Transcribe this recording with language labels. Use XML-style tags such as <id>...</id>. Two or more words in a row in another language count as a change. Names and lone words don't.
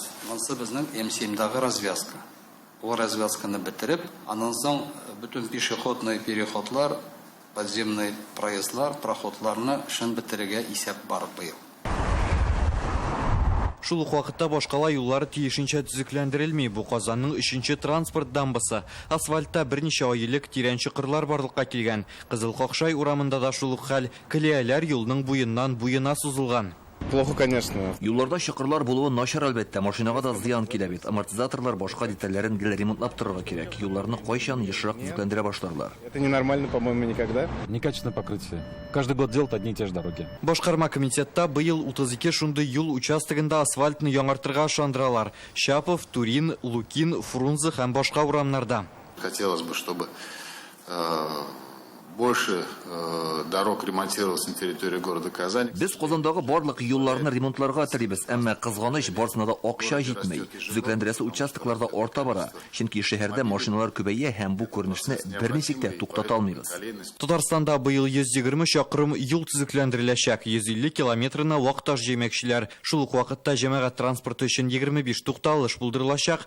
<tt>Монысы безнең М7дагы развязка. Ул развязканы бетереп, аннан соң бүтән пешеходный переходлар, подземный проездлар, проходларны эшен бетерергә исәп барып быел. Шул ук вакытта башкала юллары тиешенчә төзекләндерелми. Бу Казанның 3нче транспорт дамбасы. Асфальтта берничә айлык тирән чокырлар барлыкка килгән. Кызыл Какшай урамында да шул ук хәл. Киләләр юлның буеннан буена сузылган.</tt> <ru>Плохо, конечно.</ru> <tt>Юлларда чокырлар булуы начар әлбәттә, машинага да зыян килә бит. Амортизаторлар башка детальләрен гел ремонтлап торырга кирәк. Юлларны кайчан ешрак төзекләндерә башларлар.</tt> <ru>Это ненормально, по-моему, никогда. Некачественное покрытие. Каждый год делают одни и те же дороги.</ru> <tt>Башкарма комитетта быел 32 шундый юл участогында асфальтны яңартырга ышандыралар. Шапов, Турин, Лукин, Фрунзе һәм башка урамнарда.</tt> <ru>Хотелось бы, чтобы больше дорог ремонтировалось на территории города Казань.</ru> <tt>Без Казандагы барлык юлларны ремонтларга телибез, әмма кызганыч барысына да акча җитмәй. Төзекләндерәсе участокларда арта бара. Чөнки шәһәрдә машиналар күбәя һәм бу күренешне берничек тә туктата алмыйбыз. Татарстанда быел 120 чакрым юл төзекләндереләчәк. 150 километрына вакытташ җәмәкчеләр. Шул ук вакытта җәмәгать транспорты өчен 25 тукталыш булдырылачак.</tt>